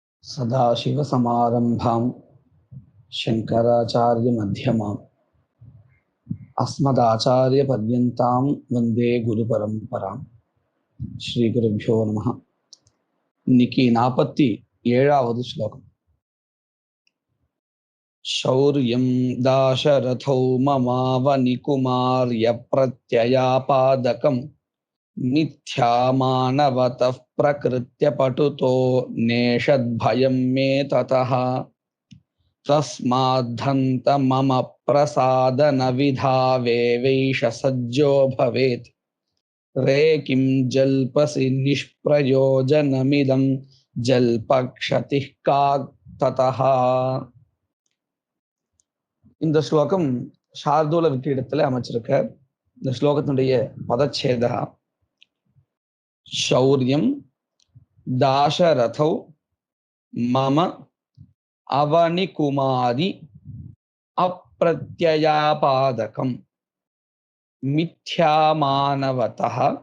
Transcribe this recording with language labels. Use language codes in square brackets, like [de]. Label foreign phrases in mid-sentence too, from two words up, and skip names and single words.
[sa] सदाशिवसमारम्भां शङ्कराचार्यमध्यमाम् अस्मदाचार्यपर्यन्तां वन्दे गुरुपरम्पराम्. श्रीगुरुभ्यो नमः. [ta] இன்னைக்கு 47வது ஸ்லோகம். [sa] शौर्यं दाशरथौ ममावनिकुमार्य प्रत्ययापादकं मिथ्यामानवतः प्रकृत्य पटुतो नेषद्भयं मे ततः तस्माद्धन्त मम प्रसादन विधावेवैष सज्जो भवेत् रे किं जल्पसि निष्प्रयोजनमिदं जल्पक्षतिः का ततः. [ta] இந்த ஸ்லோகம் சார்தூல விக்கிரத்தில் அமைச்சிருக்க. இந்த ஸ்லோகத்தினுடைய பதச்சேதா [sa] शौर्यं दाशरथौ मम अवनिकुमारी अप्रत्ययापादकं मिथ्यामानवतः